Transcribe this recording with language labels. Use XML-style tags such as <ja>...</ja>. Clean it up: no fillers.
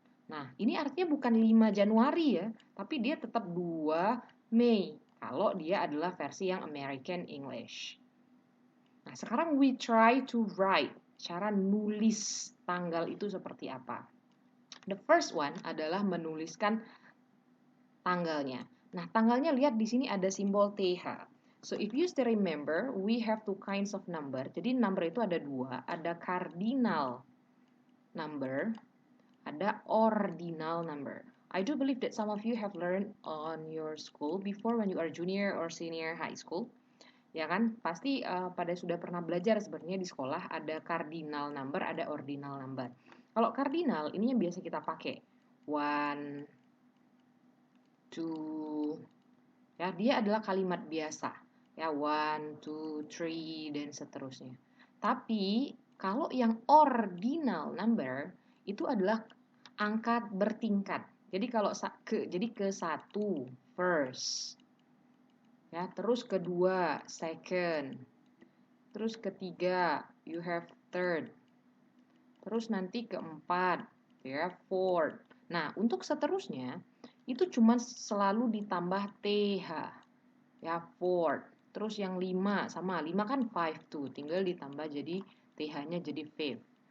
<id>Nah, ini artinya bukan 5 Januari ya, tapi dia tetap 2 Mei kalau dia adalah versi yang American English. Nah, sekarang</id> <en>we try to write.</en> <id>Cara nulis tanggal itu seperti apa?</id> <en>The first one</en> <id>adalah menuliskan tanggalnya. Nah, tanggalnya lihat di sini ada simbol TH.</id> <en>So, if you still remember, we have 2 kinds of number.</en> <id>Jadi, number itu ada 2. Ada cardinal number, ada ordinal number.</id> <en>I do believe that some of you have learned on your school before when you are junior or senior high school.</en> <id>Ya kan, pasti pada sudah pernah belajar sebenarnya di sekolah ada cardinal number, ada ordinal number. Kalau cardinal ini yang biasa kita pakai 1, 2, ya dia adalah kalimat biasa, ya 1, 2, 3 dan seterusnya. Tapi kalau yang ordinal number itu adalah angka bertingkat. Jadi kalau ke 1 first. Ya, terus kedua, second. Terus ketiga, you have third. Terus nanti keempat, ya, fourth. Nah, untuk seterusnya, itu cuma selalu ditambah TH. Ya, fourth. Terus yang 5, sama 5 kan 5 tuh, tinggal ditambah jadi TH-nya jadi fifth.</id>